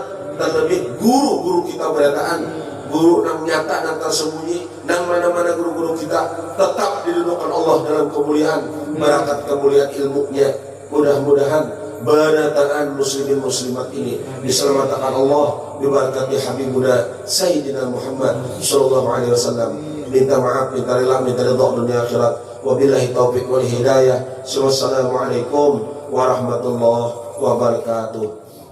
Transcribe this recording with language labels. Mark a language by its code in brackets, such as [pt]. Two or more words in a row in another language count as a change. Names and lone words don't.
[id] Dan lebih guru-guru kita berataan, guru yang nyata dan tersembunyi, dan mana-mana guru-guru kita tetap didudukan Allah dalam kemuliaan, barakat kemuliaan ilmunya. Mudah-mudahan berataan muslimin muslimat ini diselamatkan Allah diberkati [ar] حبيبنا سيدنا محمد صلى الله عليه وسلم. [id] Minta maaf, minta rela, minta ridha dunia akhirat. [ar] وبالله التوفيق والهداية. والسلام عليكم ورحمة الله وبركاته.